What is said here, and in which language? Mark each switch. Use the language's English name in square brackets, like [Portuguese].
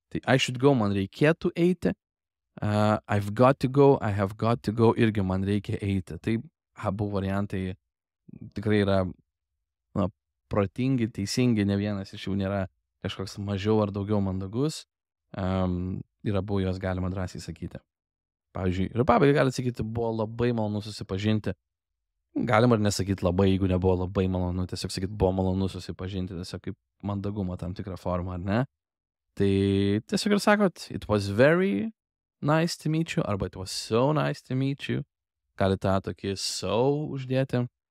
[Lithuanian] Tai [English] I should go [Lithuanian] man reikėtų eiti. [English] I've got to go, I have got to go, [Lithuanian] irgi man reikia eiti. Tai abu variantai tikrai yra protingi, teisingi, ne vienas iš jų nėra kažkoks mažiau ar daugiau mandagus. Ir abu jos galima drąsiai sakyti. Pavyzdžiui, ir pabaigai galite sakyti, buvo labai malonu susipažinti. Galima ir nesakyti labai, jeigu nebuvo labai malonu, tiesiog sakyti, buvo malonu susipažinti, tiesiog kaip mandagumo tam tikrą formą, ar ne? Tai tiesiog ir sakot, [English] it was very nice to meet you, [Lithuanian] arba [English] it was so nice to meet you. [Lithuanian] Galite tą tokį so uždėti.